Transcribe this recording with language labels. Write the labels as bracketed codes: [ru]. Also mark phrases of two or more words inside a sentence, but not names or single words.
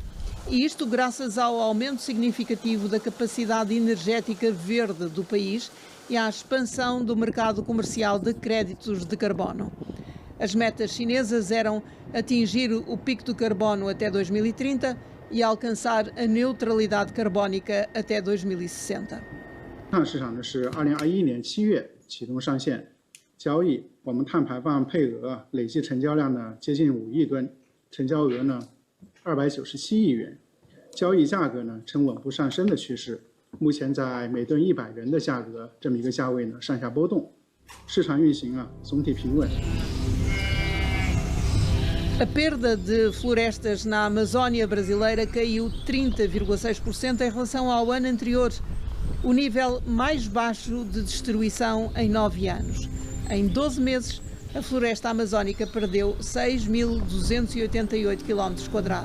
[pt] E isto graças ao aumento significativo da capacidade energética verde do país e à expansão do mercado comercial de créditos de carbono. As metas chinesas eram atingir o pico do carbono até 2030 e alcançar a neutralidade carbónica até 2060. [zh] 市场呢是2021年7月启动上线交易，我们碳排放配额累计成交量呢接近5亿吨，成交额呢297亿元，交易价格呢呈稳步上升的趋势，目前在每吨100元的价格这么一个价位呢上下波动，市场运行总体平稳。 [pt] A perda de florestas na Amazónia brasileira caiu 30,6% em relação ao ano anterior, o nível mais baixo de destruição em 9 anos. Em 12 meses, a floresta amazónica perdeu 6.288 km².